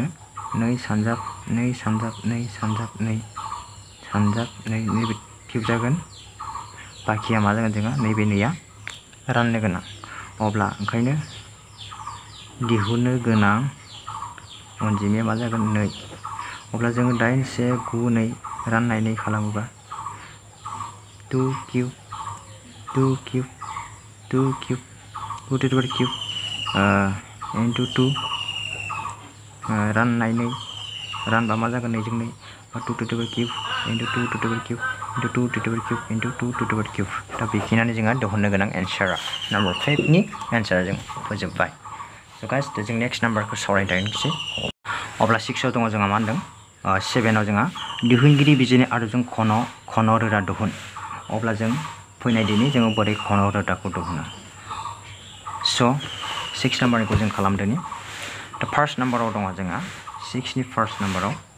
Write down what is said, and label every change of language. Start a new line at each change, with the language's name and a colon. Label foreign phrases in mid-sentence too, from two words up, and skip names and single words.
Bodo: नोङो 2 सानजाब 2 सानजाब 2 सानजाब 2 सानजाब 2 नैबे किउब जागोन बाखिया मा जागोन जोंहा नैबे 2आ राननो गोनां अब्ला ओंखायनो दिहुननो गोनां अनजिमाया मा जागोन 2 अब्ला जोङो 8 1 9 2 राननाय 2 खालामोबा 2 किउब 2
English: cube 2 cube 2 to the power cube into 2
Bodo: राननानै रानबा मा जागोन
English: 2 जों 2 2 to the power cube into 2 to the power cube into 2 to the power cube into 2 to the power cube
Bodo: दा बेखिनियानो जोंहा दिहुननो गोनां एन्सारा नम्बर 5 नि एन्सारा जों फोजोबबाय स' गाइस जों नेक्स्ट नाम्बारखौ सावरायनोसै अब्ला 6 आव दङ जोंहा मा होनदों 7 आव जोंहा दिहुनगिरि बिजिरनि आदबजों खन रोदा दिहुन अब्ला जों फैनाय दिनै जोङो बोरै खन रोदाखौ दिहुनो स' 6 नाम्बारनिखौ जों खालामदोनि दा फार्स्ट नाम्बाराव दङ जोंहा 6 नि फार्स्ट नाम्बाराव